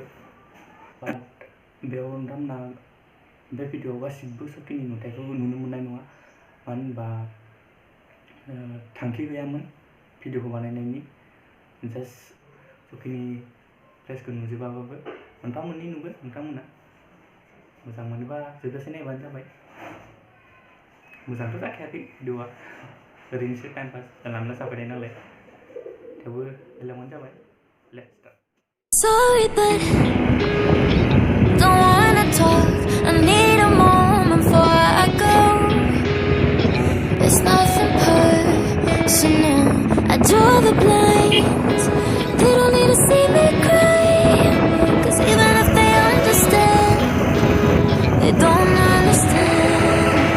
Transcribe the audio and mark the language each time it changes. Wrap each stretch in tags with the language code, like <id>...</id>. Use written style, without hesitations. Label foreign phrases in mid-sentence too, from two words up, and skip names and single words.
<brx>बाट बेयाव नोंथांमोना बे भिडिअ'आव गासिबो सकिनि नुथायखौ नुनो मोननाय नङा मानो होनबा थांखि गैयामोन भिडिअ'खौ बानायनायनि जास्ट सकिनि प्लेसखौ नुजोबाबाबो मोनफा मोननै नुगोन नोंथांमोना मोजां मोनोबा जोबजासे नायबानो जाबाय मोजांथ' जाखायाखै भिडिअ'आ ओरैनोसो</brx> <en>time pass</en> <brx>जानला जाबाय नालाय थेवबो नायलांबानो जाबाय</brx> <en>let's start Sorry, but don't wanna talk. I need a moment before I go. It's nothing personal. I draw the blinds. They don't need to see me cry. 'Cause even if they understand, they don't understand.</en>